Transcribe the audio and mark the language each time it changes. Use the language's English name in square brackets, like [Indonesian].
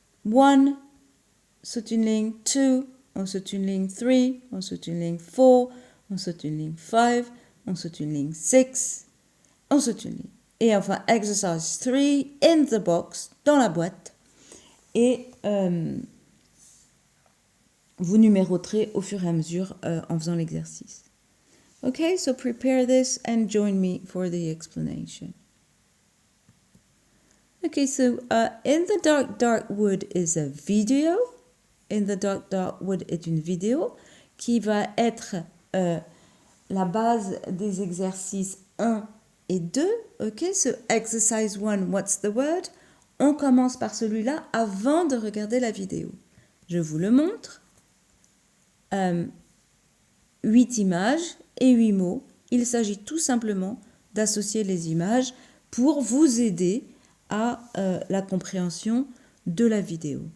[French] 1, saute une ligne, 2, on saute une ligne, 3, on saute une ligne, 4, on saute une ligne, 5, on saute une ligne, 6, on saute une ligne. Et enfin, [English] exercise 3, in the box, [French] dans la boîte. Et vous numéroterez au fur et à mesure en faisant l'exercice. [English] Okay, so prepare this and join me for the explanation. Okay, so In the Dark, Dark Wood is a video. [French] In the Dark, Dark Wood est une vidéo qui va être la base des exercices 1 et 2. [English] Okay, so exercise 1, what's the word? [French] On commence par celui-là avant de regarder la vidéo. Je vous le montre. 8 images et 8 mots. Il s'agit tout simplement d'associer les images pour vous aider à la compréhension de la vidéo.